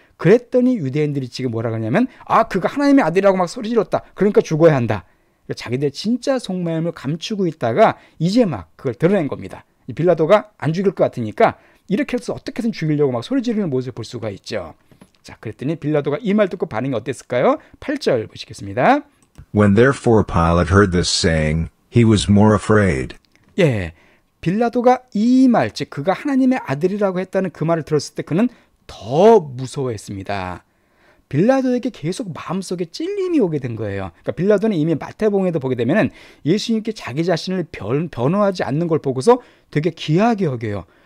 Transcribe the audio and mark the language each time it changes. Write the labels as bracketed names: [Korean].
[Korean] 그랬더니 유대인들이 지금 뭐라 그러냐면 그가 하나님의 아들이라고 막 소리 질렀다. 그러니까 죽어야 한다. 자기들 진짜 속마음을 감추고 있다가 이제 막 그걸 드러낸 겁니다. 빌라도가 안 죽일 것 같으니까 이렇게 해서 어떻게든 죽이려고 막 소리 지르는 모습을 볼 수가 있죠. 자, 그랬더니 빌라도가 이 말 듣고 반응이 어땠을까요? 8절 보시겠습니다. [English] When therefore Pilate heard this saying, he was more afraid. [Korean] 예, 빌라도가 이 말, 즉 그가 하나님의 아들이라고 했다는 그 말을 들었을 때 그는 더 무서워했습니다. 빌라도에게 계속 마음속에 찔림이 오게 된 거예요. 그러니까 빌라도는 이미 마태복음에도 보게 되면은 예수님께 자기 자신을 변호하지 않는 걸 보고서 되게 귀하게 여겨요.